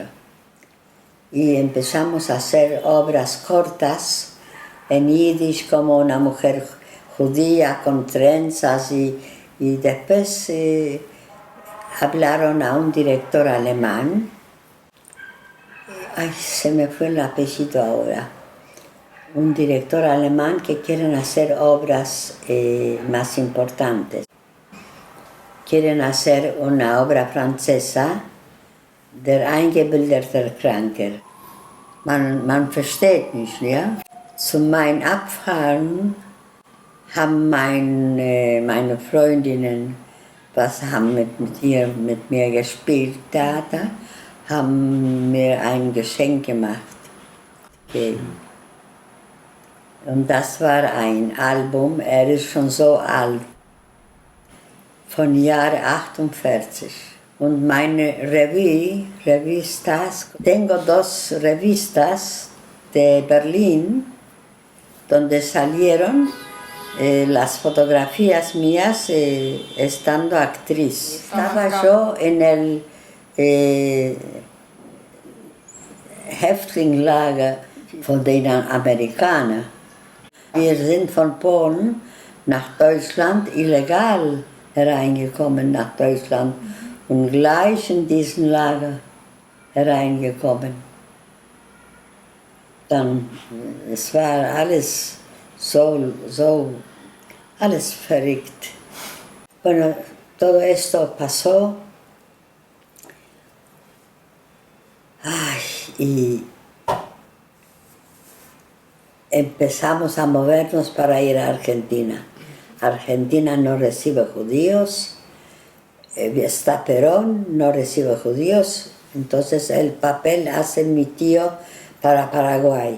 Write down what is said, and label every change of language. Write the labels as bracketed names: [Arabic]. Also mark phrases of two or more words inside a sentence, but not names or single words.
[Spanish] Y empezamos a hacer obras cortas en yiddish, como una mujer judía con trenzas, y después hablaron a un director alemán. Ay, se me fue el apellido ahora. Un director alemán que quieren hacer obras más importantes. Quieren hacer una obra francesa, Der eingebildete Kranke. [German] Man versteht nicht, ja? Zu meinem Abfahren haben meine Freundinnen, haben mit mir gespielt, Theater, haben mir ein Geschenk gemacht. Und das war ein Album, ist schon so alt, von Jahr 48. Und meine [Spanish] revistas, tengo 2 revistas de Berlín, donde salieron las fotografías mías estando actriz. Estaba yo en el [German] Häftlinglager von den Amerikanern. Wir sind von Polen nach Deutschland illegal hereingekommen nach Deutschland und gleich in diesen Lager hereingekommen. Dann, es war alles so alles verrückt. [Spanish] Bueno, todo esto pasó. Ay, y empezamos a movernos para ir a Argentina. Argentina no recibe judíos, está Perón, no recibe judíos, entonces el papel hace mi tío para Paraguay.